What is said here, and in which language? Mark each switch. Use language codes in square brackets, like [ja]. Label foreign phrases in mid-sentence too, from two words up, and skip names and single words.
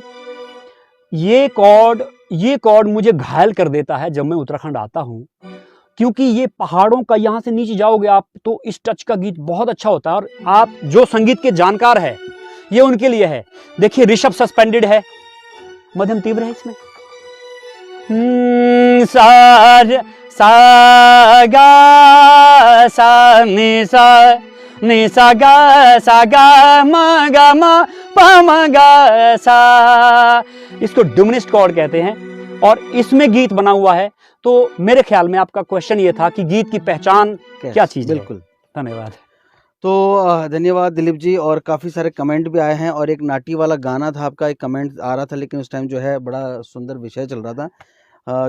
[hi] ये कॉर्ड ये कॉर्ड मुझे घायल कर देता है जब मैं उत्तराखंड आता हूँ, क्योंकि ये पहाड़ों का, यहाँ से नीचे जाओगे आप तो इस टच का गीत बहुत अच्छा होता है। और आप जो संगीत के जानकार है, ये उनके लिए है। देखिए ऋषभ सस्पेंडेड है, मध्यम तीव्र है इसमें। सा सा गा सा नि सा गा म गा म प म गा सा, इसको [en] diminished chord [hi] कहते हैं और इसमें गीत बना हुआ है। तो मेरे ख्याल में आपका क्वेश्चन ये था कि गीत की पहचान क्या चीज है। बिल्कुल, धन्यवाद। तो धन्यवाद दिलीप जी। और काफ़ी सारे कमेंट भी आए हैं और एक नाटी वाला गाना था आपका, एक कमेंट आ रहा था, लेकिन उस टाइम जो है बड़ा सुंदर विषय चल रहा था।